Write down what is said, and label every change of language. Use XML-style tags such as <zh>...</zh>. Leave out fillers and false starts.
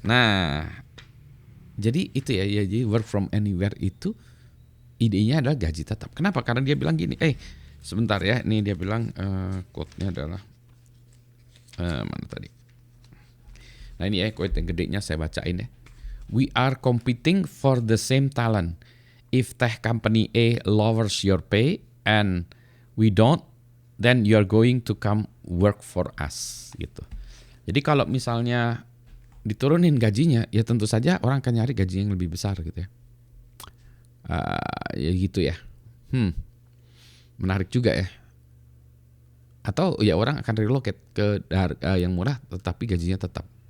<id>Nah, jadi itu ya, jadi work from anywhere itu idenya adalah gaji tetap. Kenapa? Karena dia bilang gini, sebentar ya, ini dia bilang quote-nya adalah mana tadi? Nah ini ya quote yang gedenya saya bacain ya.</id> <en>We are competing for the same talent. If tech company A lowers your pay and we don't, then you're going to come work for us</en> <id>gitu. Jadi kalau misalnya diturunin gajinya, ya tentu saja orang akan nyari gaji yang lebih besar gitu ya. Ya gitu ya. Menarik juga ya. Atau ya orang akan relocate ke yang murah tetapi gajinya tetap.</id>